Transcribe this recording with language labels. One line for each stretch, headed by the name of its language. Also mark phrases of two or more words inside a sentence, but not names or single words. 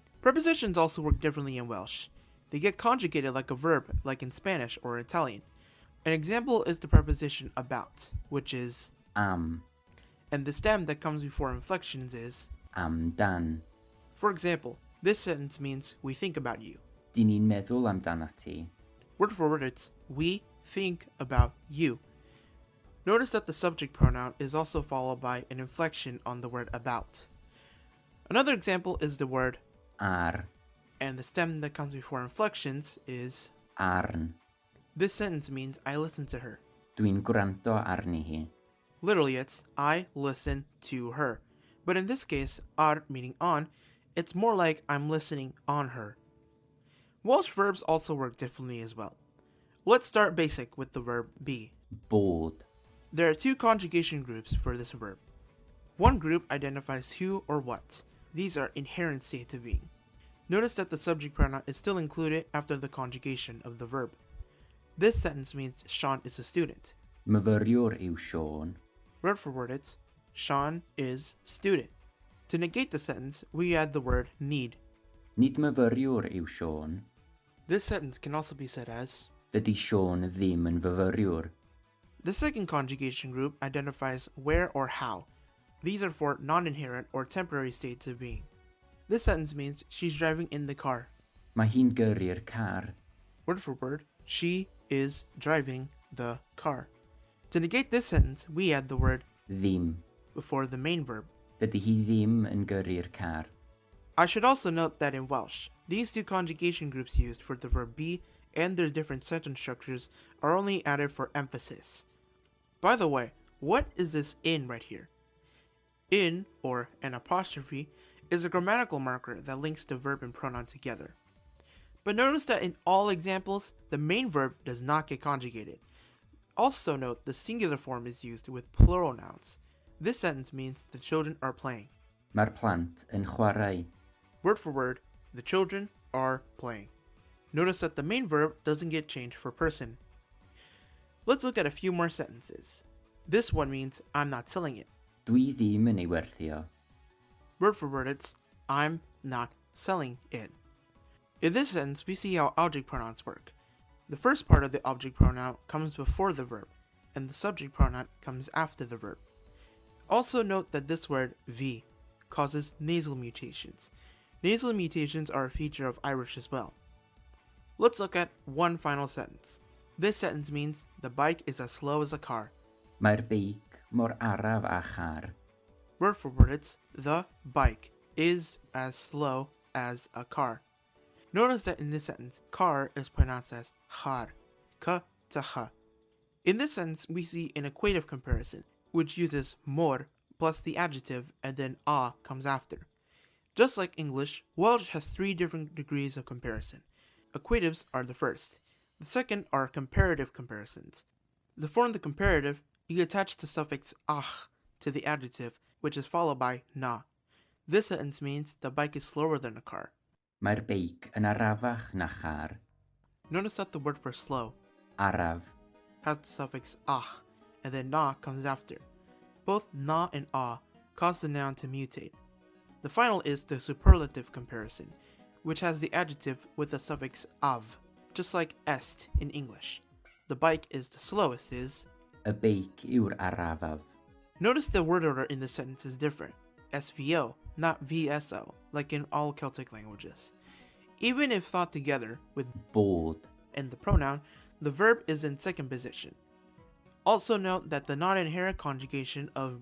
English: Prepositions also work differently in Welsh. They get conjugated like a verb, like in Spanish or Italian. An example is the preposition about, which is am, and the stem that comes before inflections is. amdan. For example, this sentence means we think about you.
Welsh: Dyn ni'n meddwl amdanat ti.
English: Word for word, it's we think about you. Notice that the subject pronoun is also followed by an inflection on the word about. Another example is the word Ar, and the stem that comes before inflections is. arn. This sentence means I listen to her.
Welsh: Dwi'n gwrando arni hi.
English: Literally, it's I listen to her. But in this case, ar meaning on, it's more like I'm listening on her. Welsh verbs also work differently as well. Let's start basic with the verb be. Bod, There are two conjugation groups for this verb. One group identifies who or what. These are inherent states of being. Notice that the subject pronoun is still included after the conjugation of the verb. This sentence means Sean is a student.
Welsh: myfyriwr yw Sean.
English: Word for word, it's Sean is student. To negate the sentence, we add the word need.
Welsh: Nid myfyriwr yw Sean.
English: This sentence can also be said as.
Welsh: Dydy Sean ddim yn fyfyriwr.
English: The second conjugation group identifies where or how. These are for non-inherent or temporary states of being. This sentence means she's driving in the car.
Welsh: Mae hi'n gyrru'r car.
English: Word for word, she is driving the car. To negate this sentence, we add the word Ddim. before the main verb.
Welsh: Dydy hi ddim yn gyrru'r car.
English: I should also note that in Welsh, these two conjugation groups used for the verb be and their different sentence structures are only added for emphasis. By the way, what is this in right here? In, or an apostrophe, is a grammatical marker that links the verb and pronoun together. But notice that in all examples, the main verb does not get conjugated. Also note the singular form is used with plural nouns. This sentence means the children are playing.
Welsh: Mae'r plant yn chwarae.
English: Word for word, the children are playing. Notice that the main verb doesn't get changed for person. Let's look at a few more sentences. This one means I'm not selling it.
Welsh: Dwi ddim yn ei werthio.
English: Word for word, it's I'm not selling it. In this sentence, we see how object pronouns work. The first part of the object pronoun comes before the verb, and the subject pronoun comes after the verb. Also note that this word v causes nasal mutations. Nasal mutations are a feature of Irish as well. Let's look at one final sentence. This sentence means the bike is as slow as a car.
Welsh: Mae'r beic mor araf a char.
English: Word for word, it's the bike is as slow as a car. Notice that in this sentence, car is pronounced as char, k to ch. In this sentence, we see an equative comparison, which uses mor plus the adjective and then a comes after. Just like English, Welsh has three different degrees of comparison. Equatives are the first. The second are comparative comparisons. To form the comparative, you attach the suffix ach to the adjective, which is followed by na. This sentence means the bike is slower than a car.
Welsh: Mae'r beic yn arafach na char.
English: Notice that the word for slow Araf. has the suffix ach, and then na comes after. Both na and a cause the noun to mutate. The final is the superlative comparison, which has the adjective with the suffix av, just like est in English. The bike is the slowest is.
Welsh: Y beic yw'r arafaf.
English: Notice the word order in this sentence is different. SVO, not VSO, like in all Celtic languages. Even if thought together with Bod. and the pronoun, the verb is in second position. Also note that the non-inherent conjugation of